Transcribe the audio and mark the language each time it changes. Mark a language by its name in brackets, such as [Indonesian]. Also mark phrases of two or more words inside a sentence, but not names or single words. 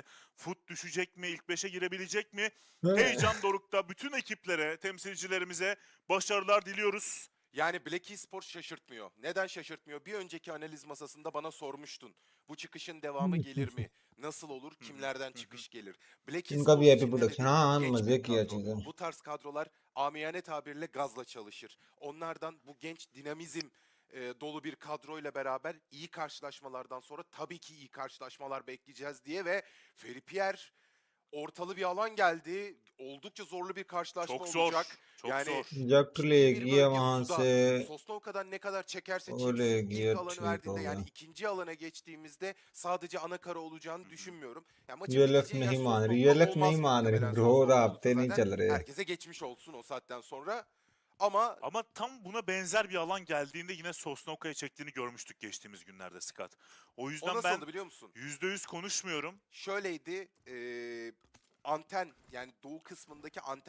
[Turkish] Foot düşecek mi, ilk 5'e girebilecek mi? Heyecan dorukta. Bütün ekiplere, temsilcilerimize başarılar diliyoruz. Yani Black Esports şaşırtmıyor. Neden şaşırtmıyor? Bir önceki analiz masasında bana sormuştun. Bu çıkışın devamı gelir mi? Nasıl olur? Kimlerden çıkış gelir? Black [Hindi] इनका [Turkish] Esports [Hindi] भी हैप्पी [Turkish] için de [Hindi] प्रोडक्शन। [Turkish] dedik, [Hindi] हाँ [Turkish] genç [Hindi] मजे [Turkish] bir [Hindi] किया [Turkish] kadro. [Hindi] चीजें। [Turkish] Bu tarz kadrolar amiyane tabirle gazla çalışır. Onlardan bu genç dinamizm dolu bir kadroyla beraber iyi karşılaşmalardan sonra tabii ki iyi karşılaşmalar bekleyeceğiz diye ve Feri Pierre ortalı bir alan geldi. Oldukça zorlu bir karşılaşma Çok zor, olacak. çok Yani zor. [Hindi] जब [Turkish] ciddi [Hindi] ले [Turkish] bir [Hindi] गया [Turkish] bölge [Hindi] वहां [Turkish] suda. [Hindi] से [Turkish] Sosnovka'dan ne kadar çekerse o çeksin [Hindi] Legia [Turkish] ilk alanı [Hindi] ठीक [Turkish] verdiğinde yani [Hindi] होगा। [Turkish] ikinci alana geçtiğimizde sadece ana kara olacağını düşünmüyorum. Yani maçın [Hindi] यूएलएफ [Turkish] biteceği yer [Hindi] नहीं मान रही, [Turkish] Sosnovka [Hindi] यूएलएफ [Turkish] olmaz [Hindi] नहीं मान रही [Turkish] muhtemelen. [Hindi] ब्रो, [Turkish] Sosnovka [Hindi] राब्ते [Turkish] olsa [Hindi] नहीं [Turkish] zaten [Hindi] चल रहे। [Turkish] herkese geçmiş olsun o saatten sonra. Ama Tam buna benzer bir alan geldiğinde yine Sosnovka'ya çektiğini görmüştük geçtiğimiz günlerde Scott. O o yüzden ben nasıldı biliyor musun? %100 konuşmuyorum. Şöyleydi, anten yani doğu kısmındaki anten